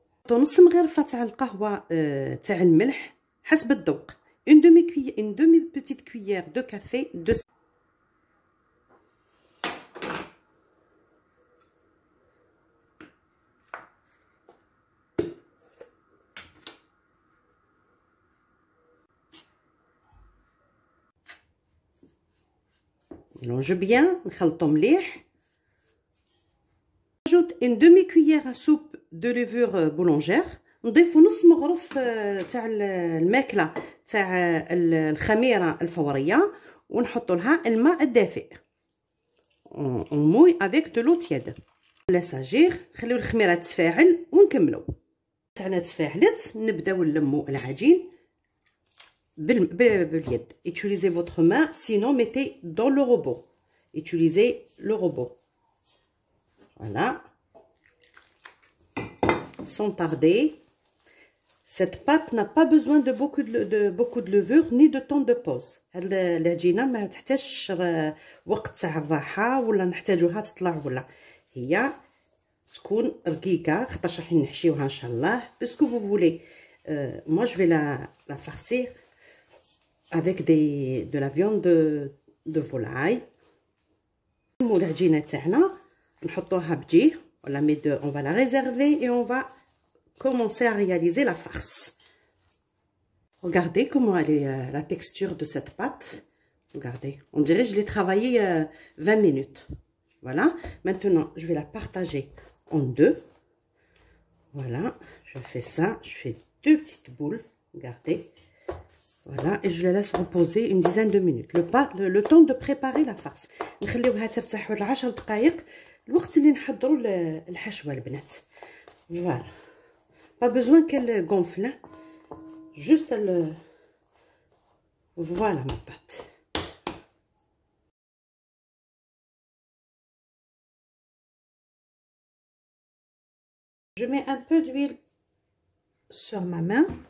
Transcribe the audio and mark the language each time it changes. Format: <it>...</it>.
<ar>نص مغرفه تاع القهوه تاع الملح حسب الذوق.</ar> <fr>une demi petite cuillère de café de mélange bien</fr> <ar>نخلطو مليح.</ar> <fr>ajoute une demi cuillère à soupe de levure boulangère.</fr> <ar>نضيفو نص مغرف تاع الماكله تاع الخميره الفوريه ونحطوا لها الماء الدافئ.</ar> <fr>on mouille avec de l'eau tiède.</fr> <ar>لاساجير نخليو الخميره تتفاعل ونكملوا. تاعنا تفاعلت نبداو نلمو العجين باليد.</ar> <fr>utilisez votre main, sinon mettez dans le robot. utilisez le robot. Voilà. Sans tarder. Cette pâte n'a pas besoin de beaucoup de levure ni de temps de pause.</fr> <ar>هاد العجينه ما تحتاجش وقت تاع الراحه ولا نحتاجوها تطلع ولا هي تكون رقيقه خاطرش راح نحشيوها ان شاء الله.</ar> <fr>باسكو vous voulez moi je vais la farcir avec de la viande de volaille.</fr> <ar>العجينه تاعنا نحطوها بجيه ولا</ar> <fr>on va la réserver et on va commencer à réaliser la farce. Regardez comment elle est la texture de cette pâte. Regardez, on dirait que je l'ai travaillée 20 minutes. Voilà, maintenant je vais la partager en deux. Voilà, je fais ça, je fais deux petites boules. Regardez, voilà, et je la laisse reposer une dizaine de minutes. Le temps de préparer la farce.</fr> <ar>نخليوها ترتاح واحد 10 دقائق الوقت اللي نحضروا الحشوه البنات.</ar> <fr>Voilà. Pas besoin qu'elle gonfle, hein. Juste elle. Voilà ma pâte. Je mets un peu d'huile sur ma main.</fr>